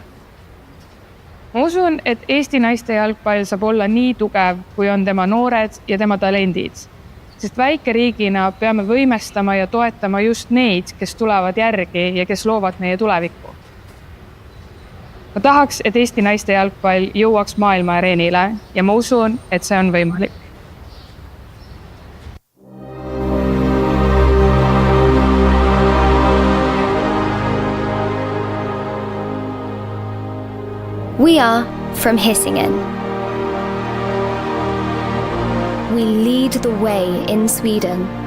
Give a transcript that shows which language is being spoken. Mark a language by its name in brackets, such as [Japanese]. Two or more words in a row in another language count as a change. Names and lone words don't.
[Estonian] Ma usun, et Eesti naiste jalgpall saab olla nii tugev, kui on tema noored ja tema talendid, sest väikeriigina peame võimestama ja toetama just neid, kes tulevad järgi ja kes loovad meie tulevikku. Ma tahaks, et Eesti naiste jalgpall jõuaks maailma areenile ja ma usun, et see on võimalik. [English] We are from Hisingen. We lead the way in Sweden.